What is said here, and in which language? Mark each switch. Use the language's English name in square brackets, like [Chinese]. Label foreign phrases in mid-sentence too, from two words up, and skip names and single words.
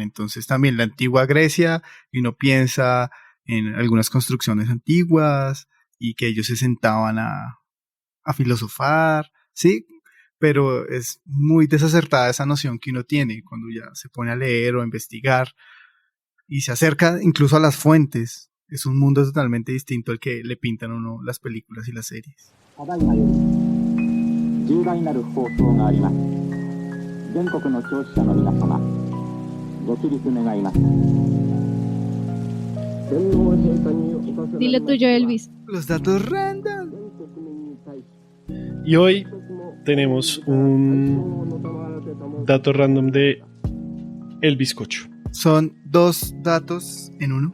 [Spanish] Entonces también la antigua Grecia, y uno piensa en algunas construcciones antiguas y que ellos se sentaban a filosofar, ¿sí? Pero es muy desacertada esa noción que uno tiene cuando ya se pone a leer o a investigar y se acerca incluso a las fuentes. Es un mundo totalmente distinto al que le pintan a uno las películas y las series. [Japanese] 重大なる放送があります。全国の聴取者の皆様、ご起立願います。 [Spanish] Dilo tuyo, Elvis. Los datos random. Y hoy tenemos un dato random de el bizcocho. Son 2 datos en uno.